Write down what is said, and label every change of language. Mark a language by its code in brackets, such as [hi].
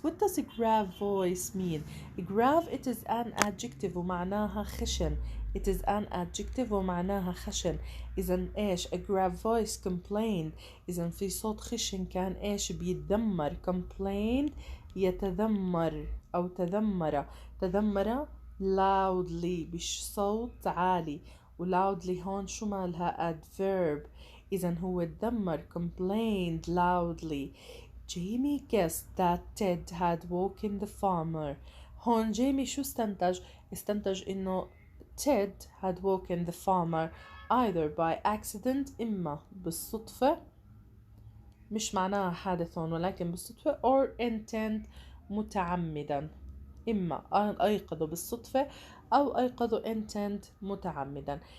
[en] What does a grave voice mean? grave, it is an adjective [ar] ومعناها خشن. [en] It is an adjective [ar] ومعناها خشن. إذن إيش؟ [en] a grave voice complained. [ar] إذن في صوت خشن كان إيش؟ بيتذمر. complained يتذمر أو تذمر loudly بصوت عالي. loudly هون شو مالها؟ adverb. إذن هو تذمر [en] complained loudly. Jamie guessed that Ted had woken the farmer. [ar] هون جيمي شو استنتج إنه [en] Ted had woken the farmer either by accident، [ar] إما بالصدفة، مش معناها حادث هون ولكن بالصدفة، [en] or intent [ar] متعمدا. إما أيقظوا بالصدفة أو أيقظوا intent متعمدا.